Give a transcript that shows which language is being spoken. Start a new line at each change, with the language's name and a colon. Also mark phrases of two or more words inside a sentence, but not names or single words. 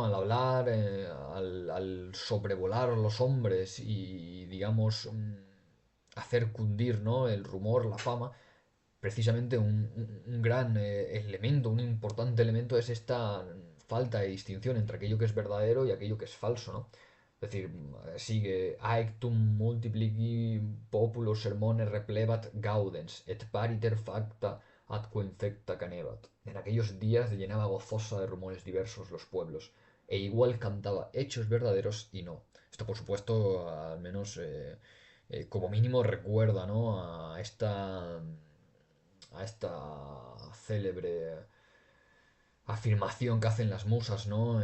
Spanish: Al hablar, al sobrevolar los hombres y, digamos, hacer cundir, ¿no? El rumor, la fama, precisamente un gran elemento, un importante elemento es esta falta de distinción entre aquello que es verdadero y aquello que es falso, ¿no? Es decir, sigue
Latin: aectum multiplici populo sermones replebat gaudens et pariter facta atque infecta canebat.
Spanish: En aquellos días llenaba gozosa de rumores diversos los pueblos, e igual cantaba hechos verdaderos y no. Esto, por supuesto, al menos como mínimo recuerda, ¿no? a esta célebre afirmación que hacen las musas, ¿no?